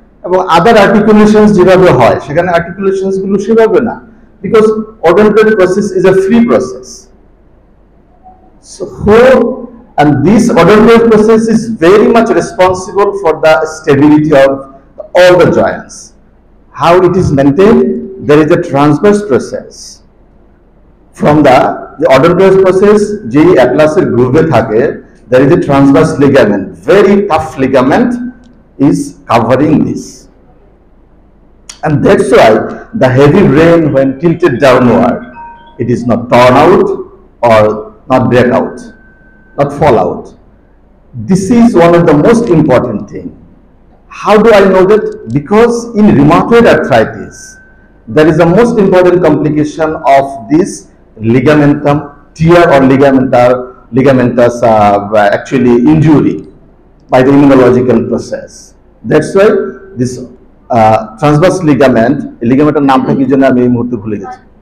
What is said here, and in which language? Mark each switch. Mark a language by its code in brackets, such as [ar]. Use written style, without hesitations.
[bn] এবং আদার আর্টিকুলেশনস যেভাবে হয় সেখানে আর্টিকুলেশনস গুলো সেভাবে না, [en] Because odontal process is a free process. So and this odontoid process is very much responsible for the stability of all the joints. How it is maintained? There is a transverse process from the odontoid process [bn] je atlasের গ্রুভে থাকে, [en] there is a transverse ligament, very tough ligament is covering this, and that's why the heavy brain when tilted downward it is not torn out or not break out, not fall out. This is one of the most important thing. How do I know that? Because in rheumatoid arthritis there is a most important complication of this ligamentum tear or ligamentous actually injury by the immunological process. That's why this transverse ligament, [bn] ligamentar নামটা কি জানেন আমি এই মুহূর্তে ভুলে গেছি।